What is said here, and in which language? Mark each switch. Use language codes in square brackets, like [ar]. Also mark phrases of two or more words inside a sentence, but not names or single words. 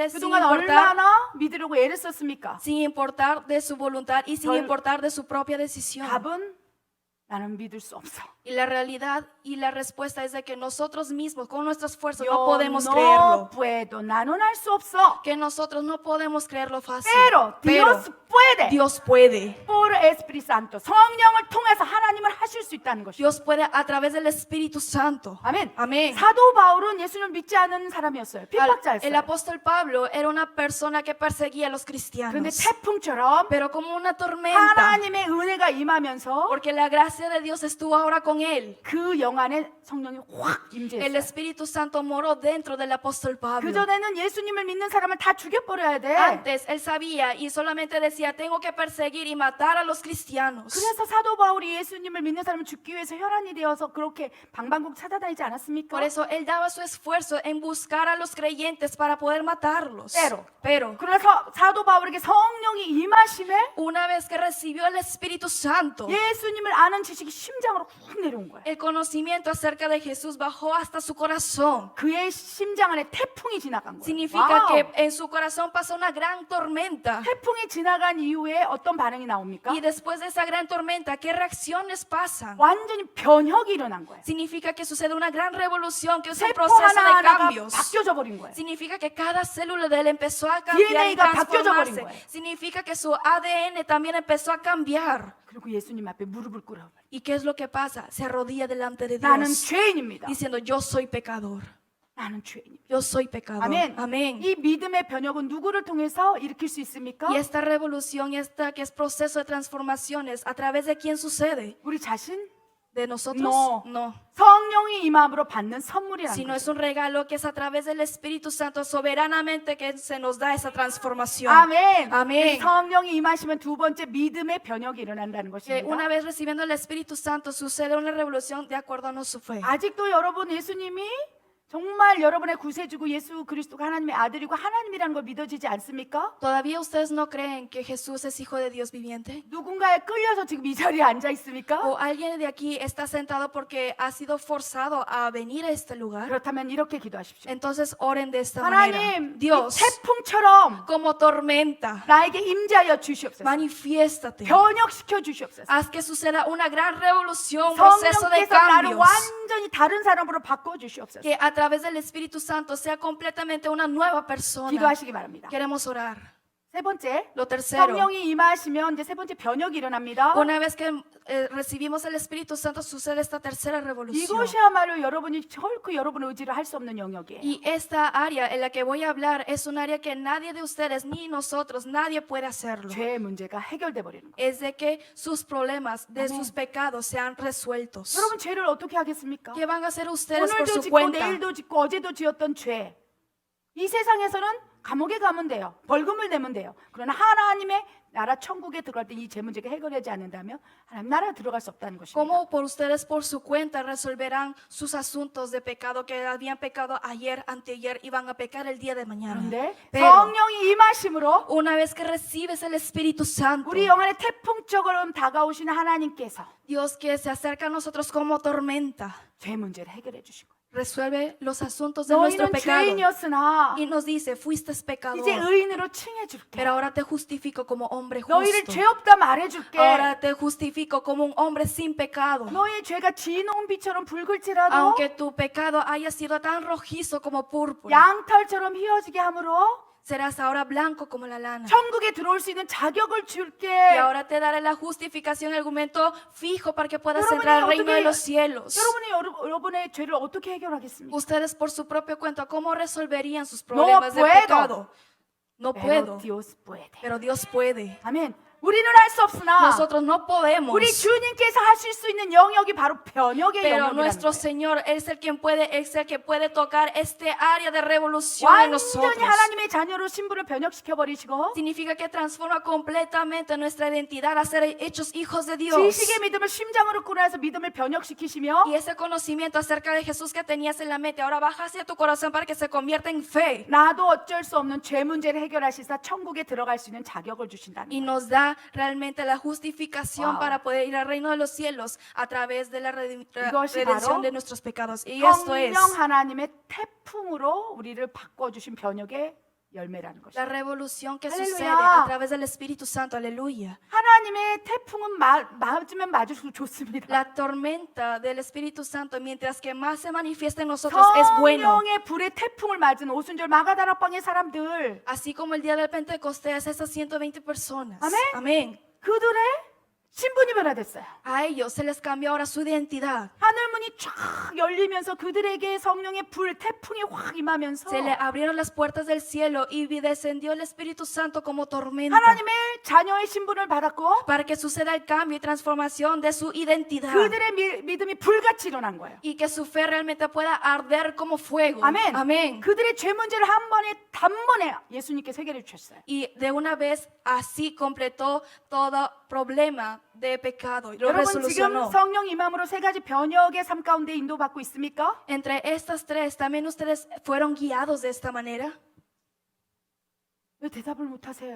[ko] 그동안 [es] importar, [ko] 얼마나 믿으려고 애를 썼습니까? [es] sin importar de su voluntad y sin [ko] 절- [es] importar de su propia decisión. [ko] 답은 나는 믿을 수 없어. [es] Y la realidad y la respuesta es de que nosotros mismos con nuestras fuerzas Yo no podemos no creerlo. puedo. [ko] 나는 할 수 없어. [es] Que nosotros no podemos creerlo fácil. Pero Dios puede. Dios puede. por Espíritu Santo. [ko] 성령을 통해서 하나님을 하실 수 있다는 것이죠. [es] Dios puede a través del Espíritu Santo. [ko] 아멘. [es] Amén. [ko] 사도 바울은 예수님을 믿지 않은 사람이었어요. [es] El [ko] 핍박자였어요. [es] apóstol Pablo era una persona que perseguía a los [ko] 그런데 [es] cristianos. [ko] 태풍처럼 [es] Pero como una tormenta, [ko] 하나님의 은혜가 임하면서 [es] porque la gracia de Dios estuvo ahora con él. [ko] 그 영 안에 성령이 확 [es] El [ko] 임재했어요. [es] Espíritu Santo moró dentro del apóstol Pablo. [ko] 그전에는 예수님을 믿는 사람을 다 죽여버려야 돼. [es] Antes él sabía y solamente decía, tengo que perseguir y matar a los cristianos. [ko] 그래서 사도 바울이 예수님을 믿는 사람을 죽기 위해서 혈안이 되어서 그렇게 방방곡 찾아다니지 않았습니까? [es] Por eso él daba su esfuerzo en buscar a los creyentes para poder matarlos. Pero [ko] 그래서 사도 바울에게 성령이 임하심에 [es] una vez que recibió el Espíritu Santo, [ko] 예수님을 아는 지식이 심장으로 훅 내려온 거예요. [es] el conocimiento acerca de Jesús bajó hasta su corazón. [ko] 그의 심장 안에 태풍이 지나간 거예요. [es] Significa 와우. que en su corazón pasó una gran tormenta. [ko] 태풍이 지나간 이후에 어떤 반응이 나옵니까? [es] Y después de esa gran tormenta, ¿qué reacciones pasan? [ko] 완전히 변혁이 일어난 거예요. [es] Significa que sucede una gran revolución, que es un [ko] 세포 [es] proceso de [ko] 하나하나가 [es] cambios. [ko] 바뀌어져 버린 거예요. [es] Significa que cada célula de él empezó a cambiar y [ko] DNA가 바뀌어져 버린 [es] transformarse. [ko] 거예요. [es] Significa que su ADN también empezó a cambiar. [ko] 그리고 예수님 앞에 무릎을 꿇어. [es] ¿Y qué es lo que pasa? Se arrodilla delante de [ko] 나는 [es] Dios [ko] 죄인입니다. [es] diciendo, yo soy pecador. [ko] 나는 죄인입니다. [es] Yo soy pecador. [ko] 아멘. [es] Amén. [ko] 이 믿음의 변혁은 누구를 통해서 일으킬 수 있습니까? [es] Y esta revolución, esta que es proceso de transformaciones, ¿a través de quién sucede? [ko] 우리 자신? [es] ¿De nosotros? No. No. [ko] 성령이 임함으로 받는 선물이라는 [es] Sino [ko] 거예요. [es] es un regalo que es a través del Espíritu Santo soberanamente que se nos da esa transformación. [ko] 아멘. 아멘. 성령이 임하시면 두 번째 믿음의 변혁이 일어난다는 [es] Que una [ko] 것입니다. [es] vez recibiendo el Espíritu Santo sucede una revolución de acuerdo a nuestra fe. [ko] 아직도 여러분 예수님이 정말 여러분의 구세주고 예수 그리스도가 하나님의 아들이고 하나님이라는 걸 믿어지지 않습니까? [es] ¿Todavía ustedes no creen que Jesús es hijo de Dios viviente? [ko] 누군가에 끌려서 지금 이 자리에 앉아 있습니까? [es] ¿O alguien de aquí está sentado porque ha sido forzado a venir a este lugar? [ko] 그렇다면 이렇게 기도하십시오. [es] Entonces oren de esta manera. [ko] 하나님, 이 [es] Dios, [ko] 태풍처럼 [es] como tormenta, [ko] 나에게 임재하여 주시옵소서. [es] manifiéstate. [ko] 변혁시켜 주시옵소서. [es] Haz que suceda una gran revolución, un proceso de [ko] 성령께서 나를 [es] cambios. [ko] 완전히 다른 사람으로 바꿔 주시옵소서. [es] Que a través del Espíritu Santo sea completamente una nueva persona. [ko] 기도하시기 바랍니다. [es] Queremos orar. [ko] 세 번째, [es] Lo tercero, [ko] 성령이 임하시면 이제 세 번째 변혁이 일어납니다. [es] una vez que recibimos el Espíritu Santo, sucede esta tercera revolución. [ko] 이것이야말로 여러분이 결코 여러분의 의지를 할 수 없는 영역이에요. [es] Y esta área en la que voy a hablar es un área que nadie de ustedes ni nosotros, nadie puede hacerlo. [ko] 죄의 문제가 해결돼 버리는 거예요. [es] Es de que sus problemas, de sus pecados sean resueltos. [ko] 여러분 죄를 어떻게 하겠습니까? [es] ¿Qué van a hacer ustedes por [ko] 오늘도 [es] su [ko] 짓고 [es] cuenta? [ko] 내일도 짓고 어제도 지었던 죄. 이 세상에서는 감옥에 가면 돼요. 벌금을 내면 돼요. 그러나 하나님의 나라 천국에 들어갈 때 이 죄 문제가 해결하지 않는다면 하나님 나라 들어갈 수 없다는 것입니다. [es] ¿Cómo por ustedes por su cuenta resolverán sus asuntos de pecado que habían pecado ayer, anteayer y van a pecar el día de mañana? [ko] 그런데 [es] Pero [ko] 성령이 임하심으로 [es] una vez que recibes el Espíritu Santo, [ko] 우리 영안에 태풍처럼 다가오시는 하나님께서 [es] Dios que se acerca a nosotros como tormenta, [ko] 죄 문제를 해결해 주신 거예요. [es] resuelve los asuntos de nuestro [ko] 너희는 [es] pecado [ko] 죄인이었으나 [es] y nos dice, fuiste pecador, [ko] 이제 의인으로 칭해 줄게. [es] pero ahora te justifico como hombre [ko] 너희를 [es] justo. [ko] 죄 없다 말해 줄게. [es] Ahora te justifico como un hombre sin pecado. [ko] 너의 죄가 진홍빛처럼 붉을지라도 [es] Aunque tu pecado haya sido tan rojizo como púrpura, [ko] 양털처럼 휘어지게 함으로 [es] serás ahora blanco como la lana. [ko] 천국에 들어올 수 있는 자격을 줄게. [es] Y ahora te daré la justificación, el argumento fijo para que puedas entrar al reino de los cielos. [ko] 여러분이 여러분의 죄를 어떻게 해결하겠습니까? [es] Ustedes por su propia cuenta, ¿cómo resolverían sus problemas de puedo. pecado? No Pero puedo, Dios puede. pero Dios puede. [ko] 아멘. 우리는 할 수 없으나 [es] Nosotros no podemos, [ko] 우리 주님께서 하실 수 있는 영역이 바로 변혁의 [es] pero [ko] 영역이라는 [es] nuestro [ko] 거예요. [es] Señor es el que puede tocar este área de revolución en nosotros. [ko] 완전히 하나님의 자녀로 신분을 변혁시켜 버리시고 [es] Significa que transforma completamente nuestra identidad a ser hechos hijos de Dios. [ko] 지식의 믿음을 심장으로 꾸려서 믿음을 변혁시키시며 [es] Y ese conocimiento acerca de Jesús que tenías en la mente, ahora baja hacia tu corazón para que se convierta en fe. [ko] 나도 어쩔 수 없는 죄 문제를 해결하시사 천국에 들어갈 수 있는 자격을 주신다는 [es] Y [ko] 거예요. [es] nos da realmente la justificación Wow. para poder ir al reino de los cielos a través de la [ko] 이것이 [es] redención [ko] 바로 [es] de nuestros pecados. Y esto es [ko] 성령 하나님의 태풍으로 우리를 바꿔주신 변혁의 열매라는 [es] la [ko] 것이에요. [es] revolución que Aleluya. sucede a través del Espíritu Santo. Aleluya. [ko] 하나님의 태풍은 맞으면 맞을수록 좋습니다. [es] La tormenta del Espíritu Santo, mientras que más se manifiesta en nosotros, es bueno. [ko] 성령의 불의 태풍을 맞은 오순절 마가다락방의 사람들 [es] Así como el día del Pentecostés, esas 120 personas. Amén. Amén. [ko] 그들의 신분이 변화됐어요. [es] A ellos se les cambió ahora su identidad. [ko] 하늘문이 쫙 열리면서 그들에게 성령의 불 태풍이 확 임하면서 [es] Se le abrieron las puertas del cielo y descendió el Espíritu Santo como tormenta [ko] 하나님의 자녀의 신분을 받았고 [es] para que suceda el cambio y transformación de su identidad [ko] 그들의 믿음이 불같이 일어난 거예요. [es] y que su fe realmente pueda arder como fuego. [ko] 아멘. [es] Amén. [ko] 그들의 죄 문제를 한 번에 단번에 예수님께서 해결해 주셨어요. [es] Y de una vez así completó todo problema de pecado. Lo [ko] 여러분 지금 [es] resolucionó. [ko] 성령 임함으로 세 가지 변혁의 삶 가운데 인도받고 있습니까? [es] Entre estas tres, ¿también ustedes fueron guiados de esta manera? [ko] 왜 대답을 못 하세요?